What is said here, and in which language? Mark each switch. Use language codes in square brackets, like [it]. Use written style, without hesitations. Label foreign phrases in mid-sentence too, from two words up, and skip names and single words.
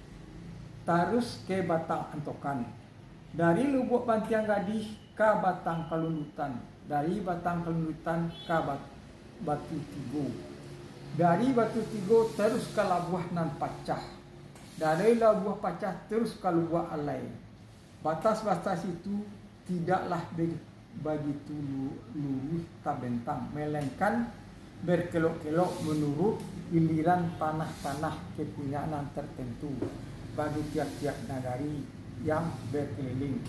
[id] terus ke Batang Antokan, dari Luwuk Buntiang Gadih ke Batang Kalundutan, dari Batang Kalundutan ke Batu Tigo, dari Batu Tigo terus ke Labuah Nan Pacah, dari Labuah Pacah terus ke Luwuk Alai. Batas-batas itu tidaklah begitu lurus tabentang, melainkan berkelok-kelok menurut giliran tanah-tanah kepunyaan tertentu bagi tiap-tiap nagari yang berkeliling.